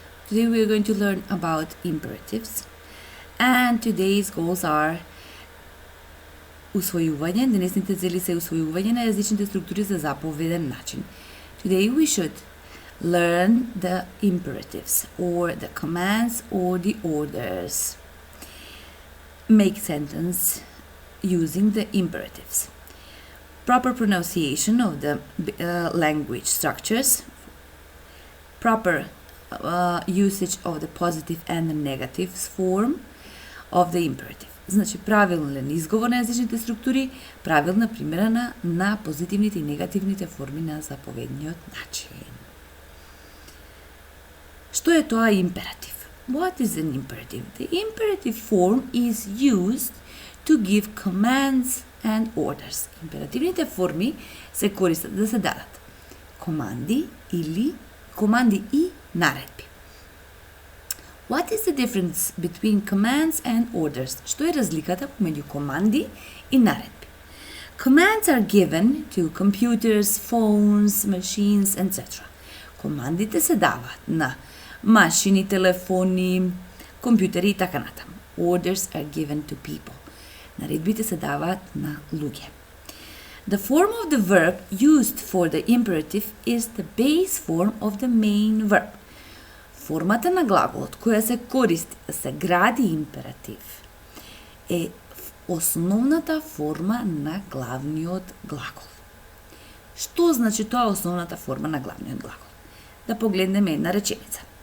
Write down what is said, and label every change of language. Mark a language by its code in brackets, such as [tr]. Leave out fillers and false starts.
[en] Today we are going to learn about imperatives and today's goals are усвојување. [mk] Денешните цели се усвојување на јазичните структури за заповеден начин. [en] Today we should learn the imperatives or the commands or the orders. Make sentence using the imperatives. Proper pronunciation of the language structures. Proper usage of the positive and the negative form of the imperative. [mk] Значи, правилен изговор на јазичните структури, правилна примерена на позитивните и негативните форми на заповедниот начин. Што е тоа императив? [en] What is an imperative? The imperative form is used to give commands and orders. [mk] Императивните форми се користат да се дадат команди и наредби. [en] What is the difference between commands and orders? [mk] Што е разликата помеѓу команди и наредби? [en] Commands are given to computers, phones, machines, etc. [mk] Командите се даваат на машини, телефони, компјутери и така натаму. [en] Orders are given to people. [mk] Наредбите се даваат на луѓе. [en] The form of the verb used for the imperative is the base form of the main verb. [mk] Формата на глаголот која се користи да се гради императив е основната форма на главниот глагол. Што значи тоа основната форма на главниот глагол? Да погледнеме една реченица.